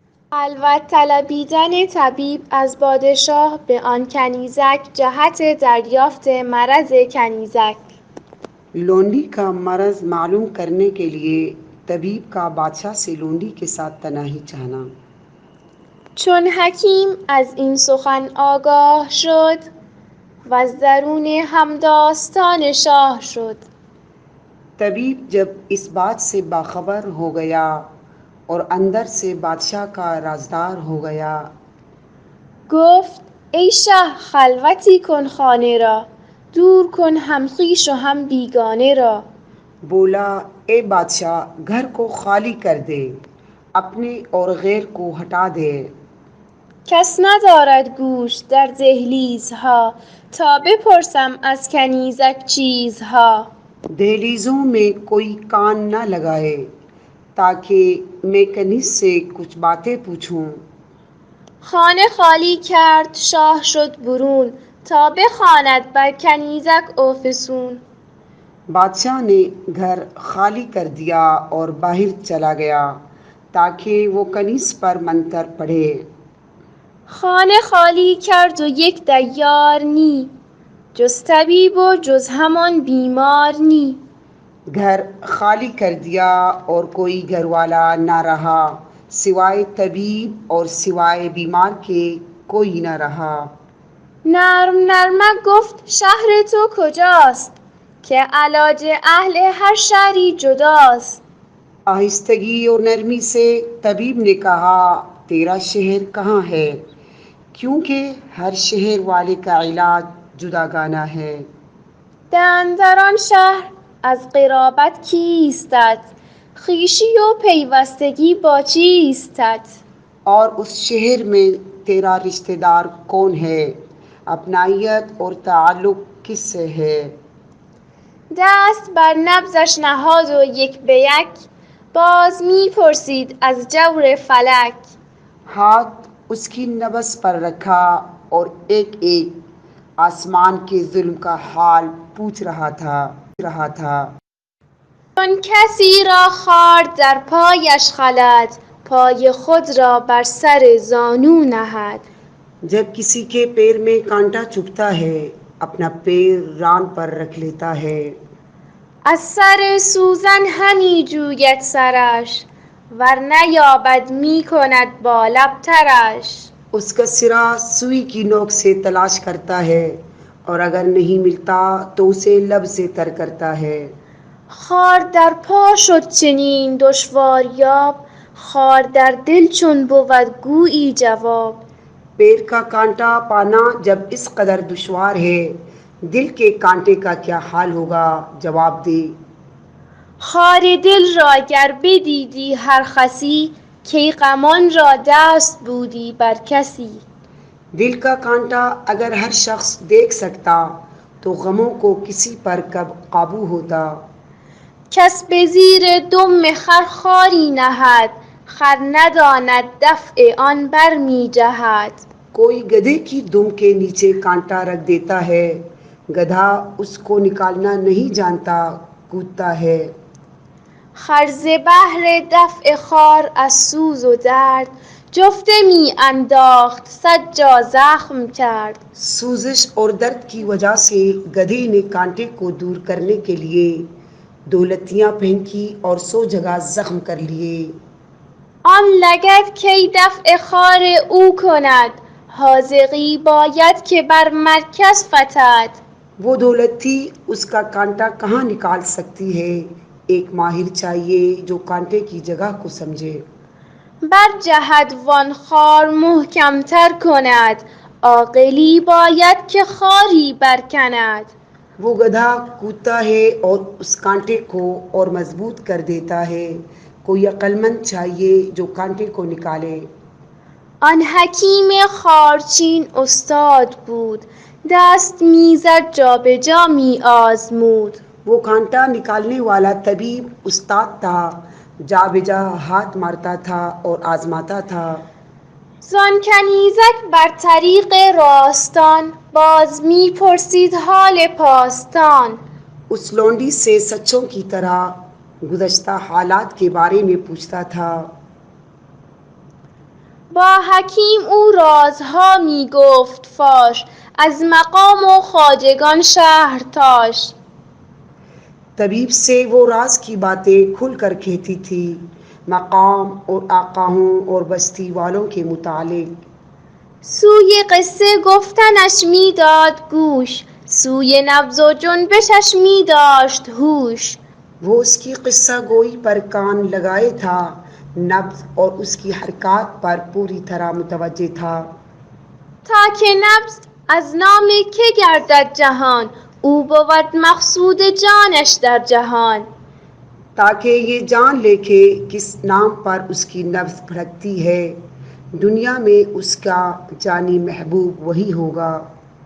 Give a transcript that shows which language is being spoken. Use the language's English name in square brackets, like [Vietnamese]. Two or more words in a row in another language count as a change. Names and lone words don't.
[Persian] خلوت طلبیدن طبیب از پادشاه به آن کنیزک جهت دریافت مرض کنیزک. [Urdu] لونڈی کا مرض معلوم کرنے کے لیے طبیب کا بادشاہ سے لونڈی کے ساتھ تنہایی چاہنا. [Persian] چون حکیم از این سخن آگاه شد وز درون همداستان شاه شد. [Urdu] طبیب جب اس بات سے باخبر ہو گیا اور اندر سے بادشاہ کا رازدار ہو گیا. [Persian] گفت ای شه خلوتی کن خانه را، دور کن هم خویش و هم بیگانه را. [Urdu] بولا اے بادشاہ گھر کو خالی کر دے، اپنے اور غیر کو ہٹا دے. [Persian] کس ندارد گوش در دهلیزها تا بپرسم از کنیزک چیزها. [Urdu] دہلیزوں میں کوئی کان نہ لگائے تاکہ میں کنیز سے کچھ باتیں پوچھوں. [Persian] خانه خالی کرد شاه شد برون تا بخواند بر کنیزک افسون. [Urdu] بادشاہ نے گھر خالی کر دیا اور باہر چلا گیا تاکہ وہ کنیز پر منتر پڑھے. [Persian] خانه خالی کرد و یک دیار نی، جز طبیب و جز همان بیمار نی. [Urdu] گھر خالی کر دیا اور کوئی گھر والا نہ رہا سوائے طبیب اور سوائے بیمار کے کوئی نہ رہا. [Persian] نرم نرمک گفت شهر تو کجاست که علاج اهل هر شهری جداست. [Urdu] آہستگی اور نرمی سے طبیب نے کہا تیرا شہر کہاں ہے کیونکہ ہر شہر والے کا علاج جداگانہ ہے. [Persian] در آن شهر از قرابت کیستت، خویشی و پیوستگی با چیستت. [Urdu] اور اس شہر میں تیرا رشتہ دار کون ہے، اپنائیت اور تعلق کس سے ہے. [Persian] دست بر نبضش نهاد و یک به یک باز می پرسید از جور فلک. [Urdu] ہاتھ اس کی نبض پر رکھا اور ایک ایک آسمان کے ظلم کا حال پوچھ رہا تھا. [Persian] چون کسی را خار در پایش خلد پای خود را بر سر زانو نهد. [Urdu] جب کسی کے پیر میں کانٹا چبھتا ہے اپنا پیر ران پر رکھ لیتا ہے. [Persian] از سر سوزن همی جوید سرش ور نیابد می کند با لب ترش. [Urdu] اس کا سرا سوئی کی نوک سے تلاش کرتا ہے اور اگر نہیں ملتا تو اسے لب سے تر کرتا ہے. [Persian] خار در پا شد چنین دشواریاب خار در دل چون بود گویی جواب. [Urdu] پیر کا کانٹا پانا جب اس قدر دشوار ہے دل کے کانٹے کا کیا حال ہوگا، جواب دے. [Persian] خار دل را گر بدیدی هر خسی کی غمان را دست بودی بر کسی. [Urdu] دل کا کانٹا اگر ہر شخص دیکھ سکتا تو غموں کو کسی پر کب قابو ہوتا. [Persian] کس به زیر دم خر خاری نهد خر نداند دفع آن بر می جهد. [Urdu] کوئی گدھے کی دم کے نیچے کانٹا رکھ دیتا ہے، گدھا اس کو نکالنا نہیں جانتا کودتا ہے. [Persian] خر ز بهر دفع خار از سوز و درد جفته می انداخت صد جا زخم کرد. [Urdu] سوزش اور درد کی وجہ سے گدھے نے کانٹے کو دور کرنے کے لیے دولتیاں پھینکی اور 100 جگہ زخم کر لیے. [Persian] آن لگد کی دفع خار او کند حاذقی باید که بر مرکز فتد. [Urdu] وہ دولتی اس کا کانٹا کہاں نکال سکتی ہے، ایک ماہر چاہیے جو کانٹے کی جگہ کو سمجھے. [Persian] بر جهد وان خار محکم تر کند عاقلی باید که خاری برکند. [Urdu] وہ گدھا کودتا ہے اور اس کانٹے کو اور مضبوط کر دیتا ہے، کوئی عقلمند چاہیے جو کانٹے کو نکالے. [Persian] آن حکیم خارچین استاد بود دست میزد جا به جا می آزمود. [Urdu] وہ کانٹا نکالنے والا طبیب استاد تھا، جا بجا ہاتھ مارتا تھا اور آزماتا تھا. [Persian] زان کنیزک بر طریق راستان باز می پرسید حال پاستان. [Urdu] اس لونڈی سے سچوں کی طرح گزشتہ حالات کے بارے میں پوچھتا تھا. [Persian] با حکیم او رازها می گفت فاش، از مقام و خواجگان شهر تاش. [Urdu] طبیب سے وہ راز کی باتیں کھل کر کہتی تھی، مقام اور آقاؤں اور بستی والوں کے متعلق. [Persian] سوی قصه گفتنش می داد گوش، سوی نبض و جنبشش می داشت هوش. [Urdu] وہ اس کی قصہ گوئی پر کان لگائے تھا، نبض اور اس کی حرکات پر پوری طرح متوجہ تھا. [Persian] تا که نبض از نام که گردد جهان، او بود مقصود جانش در جهان. [Urdu] تاکہ یہ جان لے کہ کس نام پر اس کی نبض بھڑکتی ہے، دنیا میں اس کا جانی محبوب وہی ہوگا.